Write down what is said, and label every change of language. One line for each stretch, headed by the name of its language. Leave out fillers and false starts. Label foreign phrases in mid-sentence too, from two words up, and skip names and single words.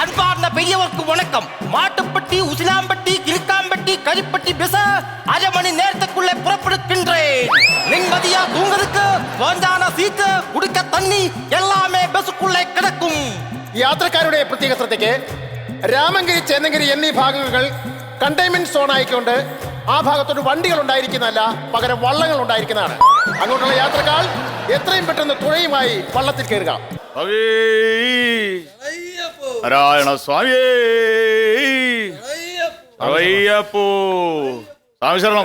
Tamil: அன்பார்ந்த பெரியவருக்கு வணக்கம். மாட்டுப்பட்டி, உசிலாம்பட்டி, கிழக்காம்பட்டி, கரிப்பட்டி பஸ் 1/2 மணி நேரத்துக்குள்ளே புறப்படுகின்றேன். நிம்மதியா தூங்குறதுக்கு வாஞ்சான சீட்டு, குடிக்க தண்ணி எல்லாமே பஸ்ஸுக்குள்ளே கிடக்கும்.
Malayalam: യാത്രക്കാരുടെ പ്രത്യേക ശ്രദ്ധയ്ക്ക് രാമങ്കിരി, ചേന്നങ്കിരി എന്നീ ഭാഗങ്ങൾ കണ്ടെയ്ൻമെന്റ് സോൺ ആയിക്കൊണ്ട് ആ ഭാഗത്തോട്ട് വണ്ടികൾ ഉണ്ടായിരിക്കുന്നതല്ല, പകരം വള്ളങ്ങൾ ഉണ്ടായിരിക്കുന്നതാണ്. അങ്ങോട്ടുള്ള യാത്രക്കാർ എത്രയും പെട്ടെന്ന് തുഴയുമായി വള്ളത്തിൽ കയറുക. നാരായണ സ്വാമിയേ, സ്വാമി ശരണം.